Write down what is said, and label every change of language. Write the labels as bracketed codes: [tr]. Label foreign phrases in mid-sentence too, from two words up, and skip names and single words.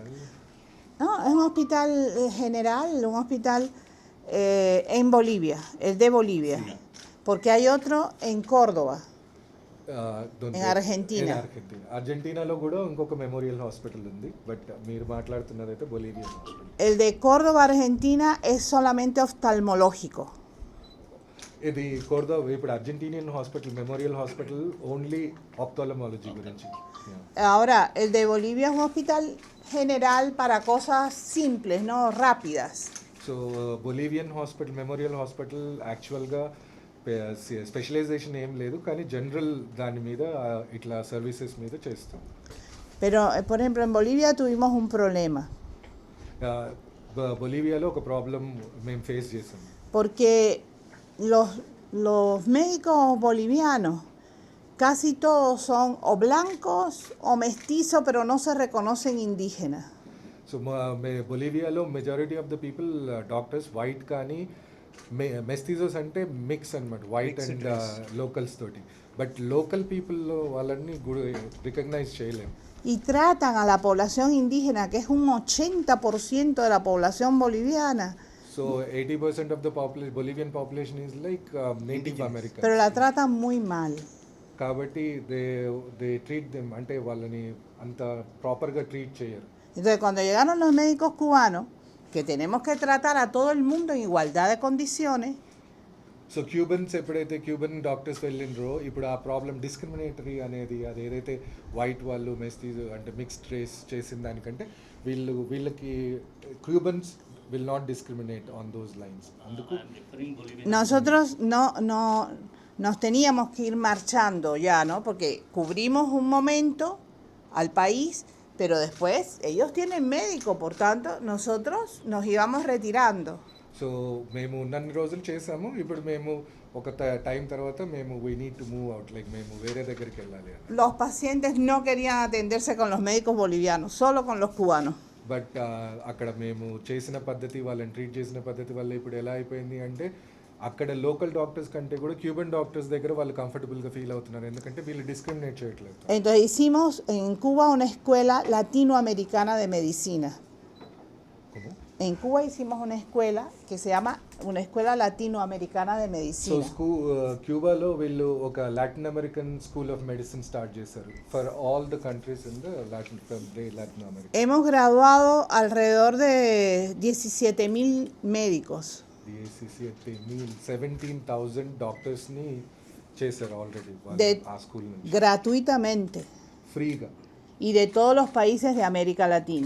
[es] No, es un hospital general, un hospital en Bolivia, el de Bolivia. Sí. Porque hay otro en Córdoba. ¿Dónde? En Argentina. En Argentina. [te] అర్జెంటీనాలో కూడా ఇంకొక [en] memorial hospital [te] ఉంది బట్ మీరు మాట్లాడుతున్నది అయితే [en] Bolivian hospital. [es] El de Córdoba, Argentina, es solamente oftalmológico. [te] ఇది కోర్దోవా ఇప్పుడు [en] Argentinian hospital memorial hospital only ophthalmology గురించి. [es] Ahora, el de Bolivia es un hospital general para cosas simples, no rápidas. [te] సో [en] Bolivian hospital memorial hospital [te] యాక్చువల్గా స్పెషలైజేషన్ ఏం లేదు కానీ జనరల్ దాని మీద ఇట్లా సర్వీసెస్ మీద చేస్తాం. [es] Pero, por ejemplo, en Bolivia tuvimos un problema. [te] బొలీవియాలో ఒక ప్రాబ్లం మేము ఫేస్ చేసాం. [es] Porque los médicos bolivianos casi todos son o blancos o mestizos, pero no se reconocen indígenas. [en] సో బొలీవియాలో majority of the people doctors white [te] కానీ మెస్టిజోస్ అంటే [en] మిక్స్ అనమాట white and locals తోటి but local people [te] వాళ్ళని రికగ్నైజ్ చేయలేము. [es] Y tratan a la población indígena, que es un 80% de la población boliviana, [en] so 80% of the Bolivian population is like Native American. [es] pero la tratan muy mal. [te] కాబట్టి [en] they treat them [te] అంటే వాళ్ళని అంత ప్రాపర్గా ట్రీట్ చేయరు. [es] Entonces, cuando llegaron los médicos cubanos, que tenemos que tratar a todo el mundo en igualdad de condiciones, [te] సో క్యూబన్స్ ఎప్పుడైతే [en] Cuban doctors [te] వెళ్ళినరో ఇప్పుడు ఆ [en] problem discriminatory [te] అనేది అది ఏదైతే వైట్ వాళ్ళు మెస్టీజ్ అంటే [en] mixed race [te] చేసిన దానికంటే వీళ్ళకి [en] Cubans will not discriminate on those lines. [te] అందుకు [en] I'm referring Bolivian. [es] nosotros no nos teníamos que ir marchando ya, ¿no? Porque cubrimos un momento al país, Pero después ellos tienen médico, por tanto nosotros nos íbamos retirando. [te] సో మేము ఉన్నన్ని రోజులు చేసాము, ఇప్పుడు మేము ఒక టైం తర్వాత మేము [en] we need to move out, [te] లైక్ మేము వేరే దగ్గరికి వెళ్ళాలి అని. [es] Los pacientes no querían atenderse con los médicos bolivianos, solo con los cubanos. [te] బట్ అక్కడ మేము చేసిన పద్ధతి, వాళ్ళని ట్రీట్ చేసిన పద్ధతి వల్ల ఇప్పుడు ఎలా అయిపోయింది అంటే అక్కడ [en] local doctors [te] కంటే కూడా [en] Cuban doctors [te] దగ్గర వాళ్ళు కంఫర్టబుల్గా ఫీల్ అవుతున్నారు, ఎందుకంటే వీళ్ళు డిస్క్రిమినేట్ చేయట్లేదు. [es] Entonces hicimos en Cuba una escuela latinoamericana de medicina. ¿Cómo? En Cuba hicimos una escuela que se llama una escuela latinoamericana de [te] సో [es] medicina. [te] క్యూబాలో వీళ్ళు ఒక [en] Latin American school of medicine start చేశారు for all the countries in the Latin America. [es] Hemos graduado alrededor de 17.000 médicos. [te] 17,000 డాక్టర్స్ని చేశారు ఆల్రెడీ [es] De- [te] ఆ స్కూల్ నుంచి [es] Gratuitamente. [te] ఫ్రీగా [es] Y de todos los países de América Latina.